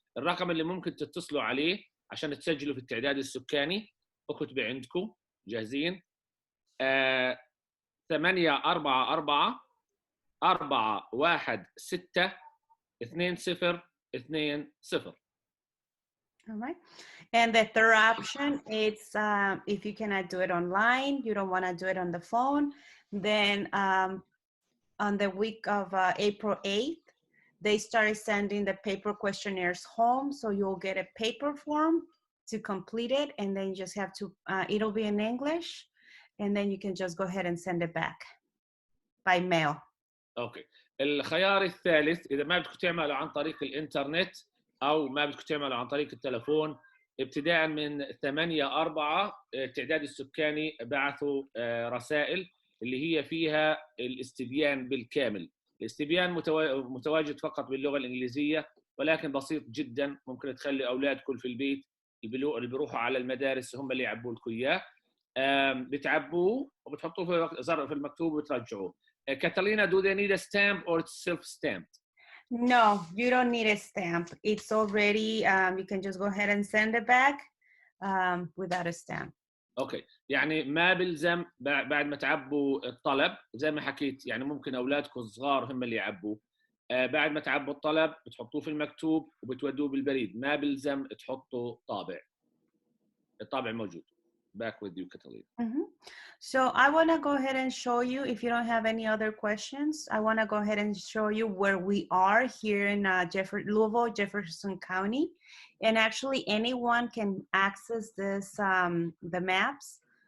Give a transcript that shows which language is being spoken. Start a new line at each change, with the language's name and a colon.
Arabic: الرقم اللي ممكن تتصلوا عليه عشان تسجلوا في التعداد السكاني، اكتبوا عندكم جاهزين: 844 416 2020.
English: All right. And the third option is if you cannot do it online, you don't want to do it on the phone, then on the week of April 8th, they started sending the paper questionnaires home. So you'll get a paper form to complete it. And then you just have to, it'll be in English. And then you can just go ahead and send it back by mail.
Arabic: اوكي. الخيار الثالث، اذا ما بدكم تعملوا عن طريق الانترنت او ما بدكم تعملوا عن طريق التلفون، ابتداء من 8/4 التعداد السكاني بعثوا رسائل اللي هي فيها الاستبيان بالكامل. الاستبيان متواجد فقط باللغه الانجليزيه، ولكن بسيط جدا، ممكن تخلي اولادكم في البيت اللي بيروحوا على المدارس هم اللي يعبوا لكم اياه. بتعبوه وبتحطوه في ظرف في المكتوب وترجعوه.
English: Catalina, do they need a stamp or it's self-stamped? No, you don't need a stamp. It's already, you can just go ahead and send it back without a stamp.
Arabic: اوكي، يعني ما بلزم بعد ما تعبوا الطلب زي ما حكيت، يعني ممكن اولادكم الصغار هم اللي يعبوه. بعد ما تعبوا الطلب بتحطوه في المكتوب وبتودوه بالبريد، ما بلزم تحطوا طابع، الطابع موجود.
English: Back with you, Catalina. Mm-hmm. So I want to go ahead and show you, if you don't have any other questions, I want to go ahead and show you where we are here in Louisville, Jefferson County. And actually anyone can access this, the maps.